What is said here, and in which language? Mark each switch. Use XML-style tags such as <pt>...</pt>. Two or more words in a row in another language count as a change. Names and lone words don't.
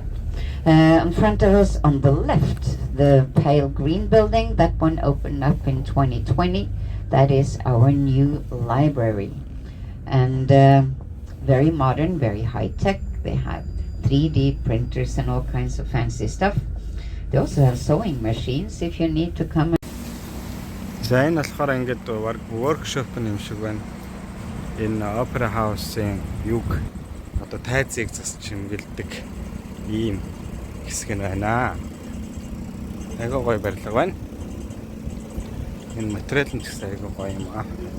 <en>In front of us on the left, the pale green building, that one opened up in 2020. That is our new library. And very modern, very high-tech. They have 3D printers and all kinds of fancy stuff. They also have sewing machines if you need to come.</en> <mn>За, энэ болохоор ингээд workshop юм шиг байна. Энэ</mn> <en>opera house-</en> <mn>ийн юг одоо тайзыг засч чимгэлдэг ийм хэсэг нь байна. Айгаа гоё барилга байна. Энэ материал нь ч гэсэн айгаа гоё юм аа.</mn>